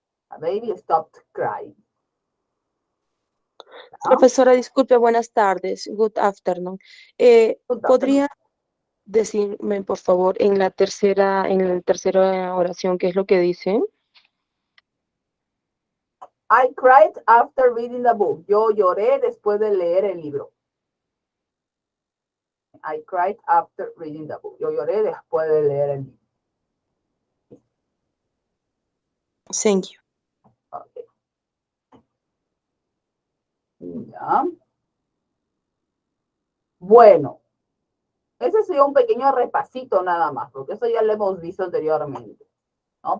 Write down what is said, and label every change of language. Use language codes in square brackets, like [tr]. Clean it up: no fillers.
[en] La baby stopped crying. [es] ¿No? Profesora, disculpe, buenas tardes. [en] Good afternoon. [es] ¿Podría decirme, por favor, en la tercera oración, qué es lo que dice? [en] I cried after reading the book. [es] Yo lloré después de leer el libro. [en] I cried after reading the book. [es] Yo lloré después de leer el libro. [en] Thank you. Okay. [es] Ya. Bueno, ese sería un pequeño repasito nada más, porque eso ya lo hemos visto anteriormente, ¿no?